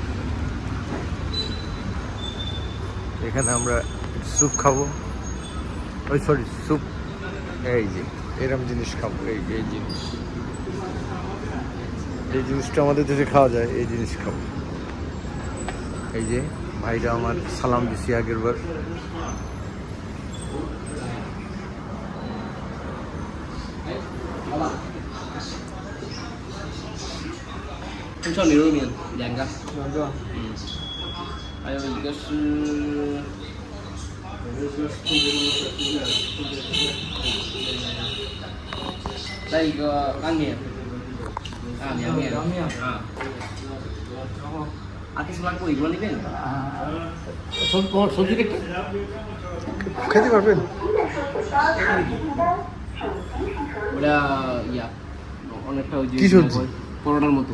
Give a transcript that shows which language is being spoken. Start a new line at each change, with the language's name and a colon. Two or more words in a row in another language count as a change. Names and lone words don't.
Bangla: এখানে আমরা স্যুপ খাবো, ওই সরি স্যুপ, এই যে এরকম জিনিস খাবো। এই জিনিসটা আমাদের দেশে খাওয়া যায়, এই জিনিস খাবো। এই যে ভাইরা আমার সালাম দিছি আগের বার।
Chinese: 红烧牛肉面2个，还有一个是再一个干面凉面
Bangla: আর কিছু লাগবে এগুলো নেবেন? সবজি দেখতে খেতে পারবেন? ওটা অনেকটা ওই যে কি সবজি? পরোটার মতো।